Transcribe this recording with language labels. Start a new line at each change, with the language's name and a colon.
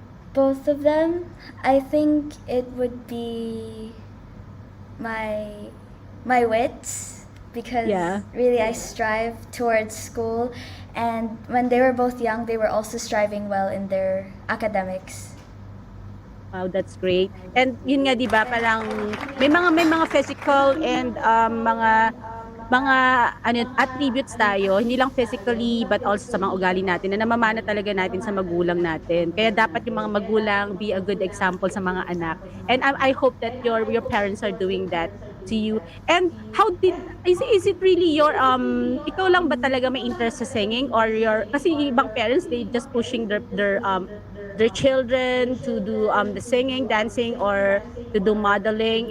English: Both of them, I think it would be my wits, because Yeah. really I strive towards school, and when they were both young, they were also striving well in their academics. Wow, that's great.
Filipino: And yun nga 'di ba, parang may mga physical and mga ano attributes tayo, hindi lang physically but also sa mga ugali natin na namamana talaga natin sa magulang natin. Kaya dapat yung mga magulang
English: be a good example
Filipino: sa mga anak.
English: And I hope that your parents are doing that to you. And how did is it really your
Filipino: ikaw lang ba talaga may interest sa singing,
English: or your
Filipino: kasi yung ibang parents
English: they just pushing their children to do the singing, dancing, or to do modeling?